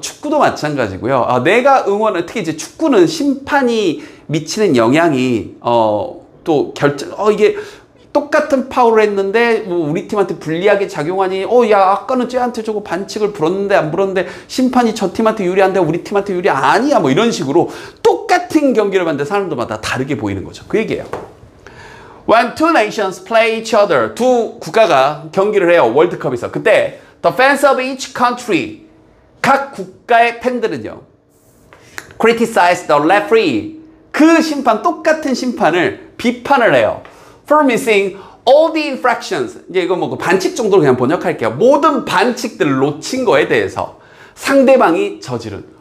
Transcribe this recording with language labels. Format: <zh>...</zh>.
<ko>축구도 마찬가지고요. 내가 응원을 특히 이제 축구는 심판이 미치는 영향이 또 결정 이게 똑같은 파울을 했는데 뭐 우리 팀한테 불리하게 작용하니 야 아까는 쟤한테 저거 반칙을 불었는데 안 불었는데 심판이 저 팀한테 유리한데 우리 팀한테 유리 아니야 뭐 이런 식으로 똑같은 경기를 봤는데 사람들마다 다르게 보이는 거죠. 그 얘기예요.</ko> <en>When two nations play each other,</en> <ko>두 국가가 경기를 해요. 월드컵에서. 그때</ko> <en>the fans of each country,</en> <ko>각 국가의 팬들은요,</ko> <en>criticize the referee,</en> <ko>그 심판, 똑같은 심판을 비판을 해요.</ko> <en>For missing all the infractions.</en> <ko>이제 이거 뭐 반칙 정도로 그냥 번역할게요. 모든 반칙들을 놓친 거에 대해서 상대방이 저지른.</ko>